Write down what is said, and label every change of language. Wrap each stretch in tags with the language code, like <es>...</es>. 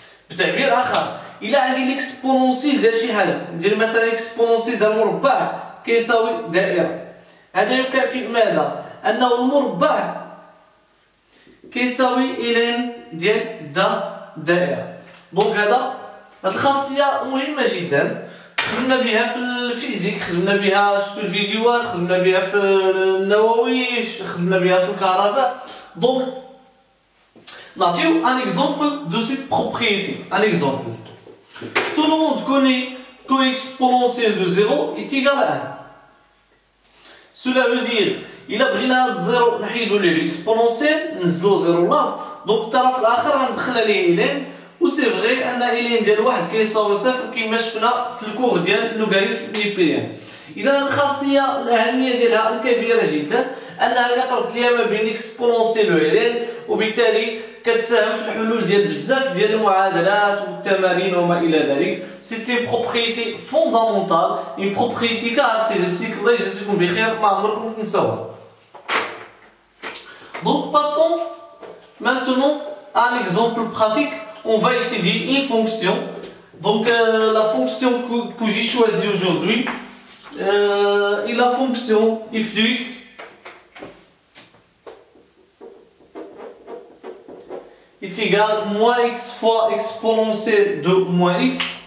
<ar>بتعبير آخر إلا عندي l'exponentielle ديال شي حاجة ندير مثلا l'exponentielle ديال المربع كيساوي دائرة، هذا يكافئ ماذا؟ أنه المربع كيساوي ln ديال دائرة. دونك هذا الخاصية مهمة جدا، خدمنا بها في الفيزيك، خدمنا بها في الفيديوهات، خدمنا بها في النووي، خدمنا بها في الكهرباء.</ar> <fr>Donc نعطيو un exemple de cette propriété. Un exemple. Tout le monde connaît que exponentielle de 0 est égal à 1.</fr> <ar>Cela veut dire إلا بغينا هاد الزيرو نحيدو ليه l'exponentielle نزلو زيرو لاط، دونك الطرف الآخر غندخل عليه ln، و سي فغي أن ln ديال واحد كيساوي صفر كيما شفنا في الكور ديال لوغاريتم نيبيريان. إذا الخاصية الأهمية ديالها الكبيرة جدا أنها كتربط ليا ما بين exponentielle و ln، وبالتالي كتساهم في الحلول ديال بزاف ديال المعادلات والتمارين وما إلى ذلك.</ar> <fr>C'est une propriété fondamentale, une propriété caractéristique.</fr> <ar>الله يجزيكم بخير ما عمركم تنساوها.</ar> <fr>Donc passons maintenant à un exemple pratique. On va étudier une fonction. Donc la fonction que j'ai choisie aujourd'hui est la fonction f de x est égal à moins x fois exponentielle de moins x</fr>